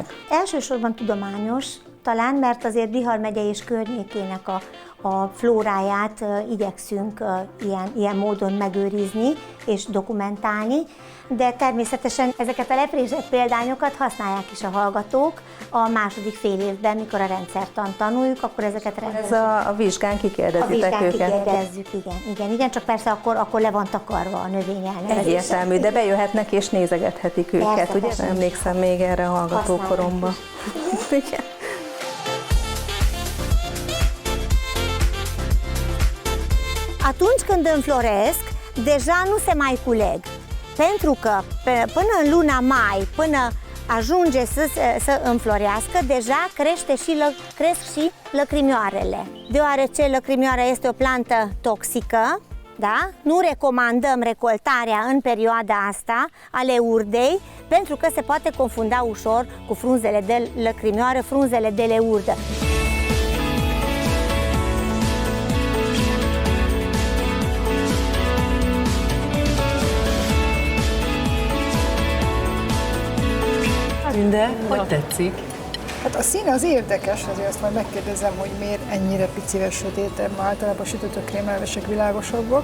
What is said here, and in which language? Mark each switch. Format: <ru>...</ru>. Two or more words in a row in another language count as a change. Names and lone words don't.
<hu>Elsősorban tudományos, talán, mert azért Bihar megye és környékének a flóráját igyekszünk ilyen módon megőrizni és dokumentálni, de természetesen ezeket a leprésett példányokat használják is a hallgatók a második fél évben, mikor a rendszertant tanuljuk, akkor ezeket Ez a vizsgán kikérdezitek őket? kikérdezzük, igen, csak persze akkor le van takarva a növény elnevezése. Egyértelmű, de bejöhetnek és nézegethetik őket, Persze, ugye? persze. Emlékszem még erre a hallgatókoromban. Igen.</hu> <ro>Atunci când înfloresc, deja nu se mai culeg, pentru că până în luna mai, până ajunge să înflorească, deja cresc și lăcrimioarele. Deoarece lăcrimioara este o plantă toxică, da? Nu recomandăm recoltarea în perioada asta ale urdei, pentru că se poate confunda ușor cu frunzele de lăcrimioară, frunzele de leurdă.</ro> <hu>Tünde, hogy tetszik? Hát a szín az érdekes, azért azt majd megkérdezem, hogy miért ennyire picivel sötétebb, mert általában a sütőtök krémlevesek világosabbak.</hu>